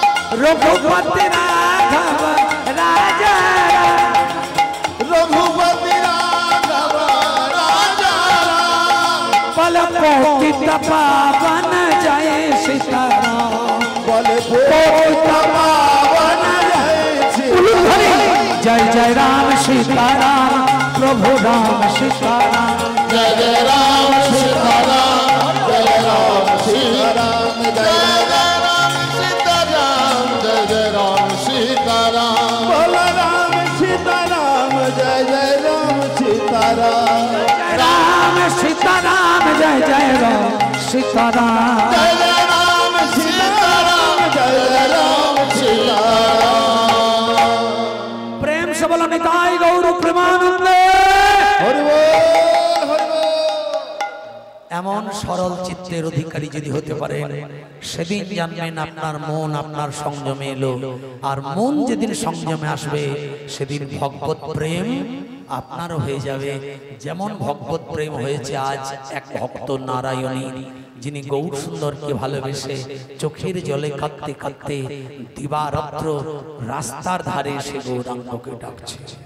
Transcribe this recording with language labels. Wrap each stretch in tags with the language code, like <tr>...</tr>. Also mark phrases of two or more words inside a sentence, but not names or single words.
<hi>रघुपति राघव राजा राम, रघुपति राघव राजा राम। पलकोटित पावन जय सीताराम, बले पावन जय जय राम सीताराम, प्रभु राम सीताराम, जय जय राम सीताराम, जय राम सीताराम, जय राम सीताराम, जय जय राम सीताराम। बोला राम सीताराम, जय जय राम सीताराम, राम सीताराम, जय जय राम सीताराम, जय जय राम सीताराम, जय जय राम सीताराम। प्रेम से बोलो निताई गौर प्रेमानंद। हरि बोल, हरि बोल।</hi> <bn>এমন সরল চিত্তের অধিকারী যদি হতে পারেন, সেদিন জানবেন আপনার মন আপনার সংযমে এলো। আর মন যেদিন সংযমে আসবে, সেদিন ভগবত প্রেম আপনারও হয়ে যাবে। যেমন ভগবত প্রেম হয়েছে আজ এক ভক্ত নারায়ণী, যিনি গৌর সুন্দরকে ভালোবেসে চোখের জলে কাঁদতে কাঁদতে দিবারাত্র রাস্তার ধারে সে গৌরাঙ্গকে ডাকছে।</bn>